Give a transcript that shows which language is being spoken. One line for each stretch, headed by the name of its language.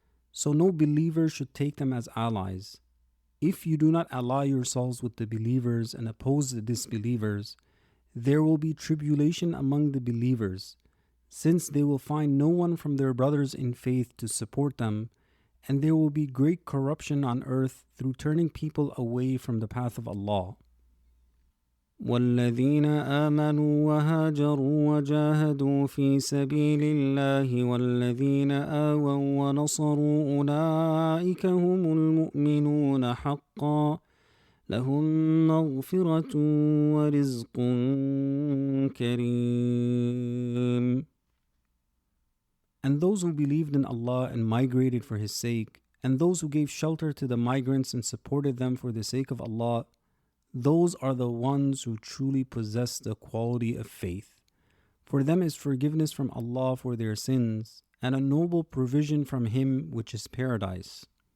English: So no believer should take them as allies. If you do not ally yourselves with the believers and oppose the disbelievers, there will be tribulation among the believers, since they will find no one from their brothers in faith to support them, and there will be great corruption on earth through turning people away from the path of Allah.
Arabic: والذين آمنوا وهاجروا وجاهدوا في سبيل الله والذين آووا ونصروا أولئك هم المؤمنون حقا لهم مغفرة ورزق كريم.
English: And those who believed in Allah and migrated for His sake, and those who gave shelter to the migrants and supported them for the sake of Allah, those are the ones who truly possess the quality of faith. For them is forgiveness from Allah for their sins, and a noble provision from Him which is paradise.